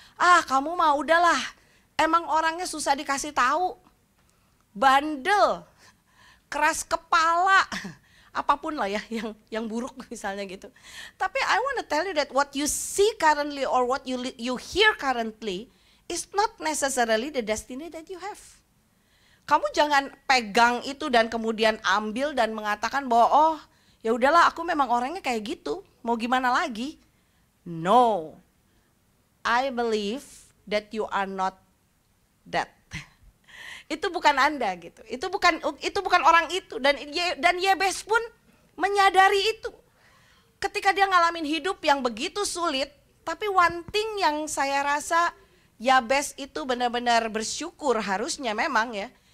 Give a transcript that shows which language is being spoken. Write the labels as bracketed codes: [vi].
[id] Ah, kamu mah udahlah, emang orangnya susah dikasih tahu. Bandel, keras kepala, apapun lah ya yang buruk misalnya gitu. [en] Tapi I want to tell you that what you see currently or what you hear currently is not necessarily the destiny that you have. [id] Kamu jangan pegang itu dan kemudian ambil dan mengatakan bahwa oh ya udahlah aku memang orangnya kayak gitu, mau gimana lagi? [en] No, I believe that you are not that. [id] Itu bukan Anda gitu. Itu bukan orang itu dan Yabes pun menyadari itu. Ketika dia ngalamin hidup yang begitu sulit, tapi one thing yang saya rasa Yabes itu benar-benar bersyukur harusnya memang ya.